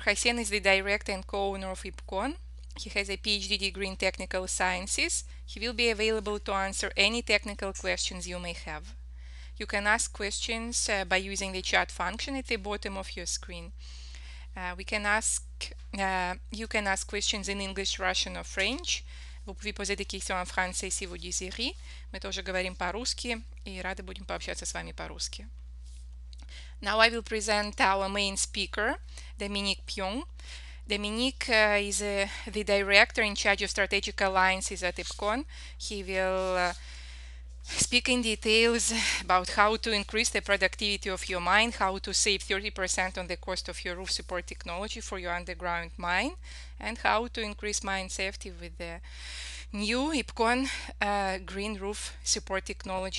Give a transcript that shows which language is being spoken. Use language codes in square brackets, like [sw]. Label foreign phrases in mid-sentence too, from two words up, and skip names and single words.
[en] Hassen is the director and co-owner of IPKON. He has a PhD degree in technical sciences. He will be available to answer any technical questions you may have. You can ask questions by using the chat function at the bottom of your screen. You can ask questions in English, Russian or French. [fr] Vous pouvez poser des questions en français si vous désirez. [ru] Мы тоже говорим по-русски и рады будем пообщаться с вами по-русски. [en] Now I will present our main speaker, Dominique Pyong. Dominique is the director in charge of strategic alliances at IPKON. He will speak in details about how to increase the productivity of your mine, how to save 30% on the cost of your roof support technology for your underground mine, and how to increase mine safety with the new IPKON green roof support technology.